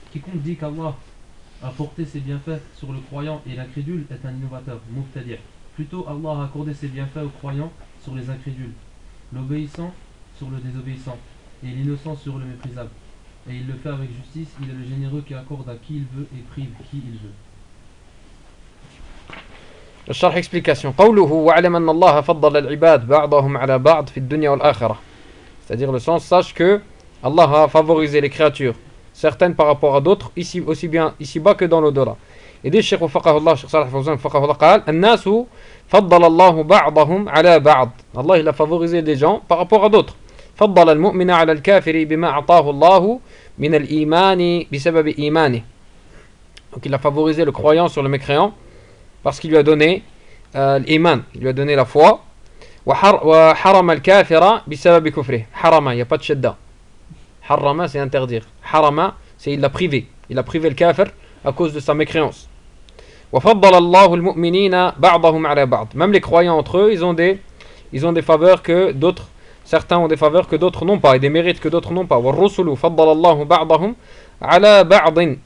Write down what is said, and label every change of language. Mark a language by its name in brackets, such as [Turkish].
[French] Quiconque dit qu'Allah a porté ses bienfaits sur le croyant et l'incrédule est un innovateur. Mubtadi. Plutôt, Allah a accordé ses bienfaits aux croyants sur les incrédules, l'obéissant sur le désobéissant, et l'innocent sur le méprisable. Et il le fait avec justice, il est le généreux qui accorde à qui il veut et prive qui il veut. Le charh explication. [Arabic] قوله وعلم أن الله فضل العباد بعضهم على بعض في الدنيا والآخرة. [French] C'est-à-dire le sens, sache que Allah a favorisé les créatures, certaines par rapport à d'autres, ici, aussi bien ici-bas que dans l'au-delà. Et dit [Arabic] Cheikh Wafaqah Allah, Cheikh Salah Fawzan Wafaqah Allah, قال الناس فضل الله بعضهم على بعض. [French] Allah il a favorisé des gens par rapport à d'autres. [Arabic] فضل المؤمن على الكافر بما أعطاه الله من الإيمان بسبب إيمانه. [French] Donc il a favorisé le croyant sur le mécréant parce qu'il lui a donné l'Iman, il lui a donné la foi. [Arabic] وحرم الكافر بسبب كفره. [French] حرم, il n'y a pas de shadda. حرم, c'est interdire. حرم, c'est il l'a privé. Il a privé le kafir à cause de sa mécréance. [Arabic] وفضل الله المؤمنين بعضهم على بعض. [French] Même les croyants entre eux, ils ont des faveurs que d'autres, certains ont des faveurs que d'autres n'ont pas et des mérites que d'autres n'ont pas. [Arabic] والرسل فضل الله بعضهم على بعض.